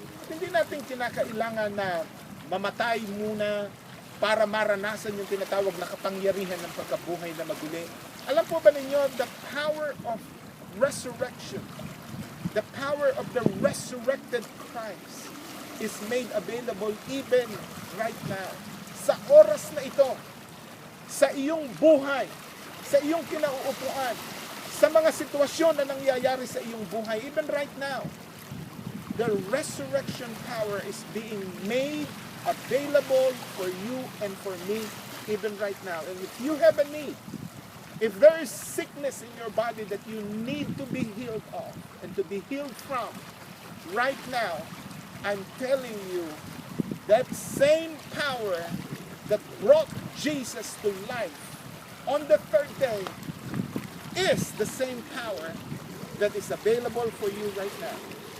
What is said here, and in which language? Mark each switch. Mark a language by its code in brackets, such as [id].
[tl] At hindi natin kinakailangan na mamatay muna para maranasan yung tinatawag na kapangyarihan ng pagkabuhay na maguli. Alam po ba ninyo, [en] the power of resurrection, the power of the resurrected Christ is made available even right now. [tl] Sa oras na ito, sa iyong buhay, [en] sa iyong kinauupuan, sa mga sitwasyon na nangyayari sa iyong buhay, even right now, the resurrection power is being made available for you and for me even right now. And if you have a need, if there is sickness in your body that you need to be healed of and to be healed from, right now, I'm telling you, that same power that brought Jesus to life on the third day is the same power that is available for you right now.